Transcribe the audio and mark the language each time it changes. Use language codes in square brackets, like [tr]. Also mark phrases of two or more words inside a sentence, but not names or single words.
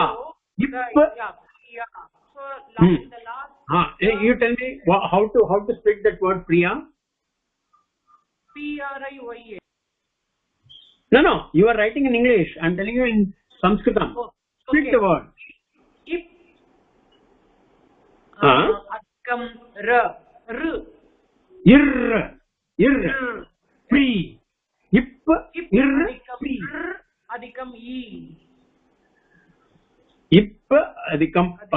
[en] Priya. So the last. You tell me how to split that word Priya. Priya. No. You are writing in English. I'm telling you in Sanskritam. Split the word. If. [sa] Adhikam r. Ir. Pri. Ip. Ir. Pri. Adhikam e. Ip adhikam a.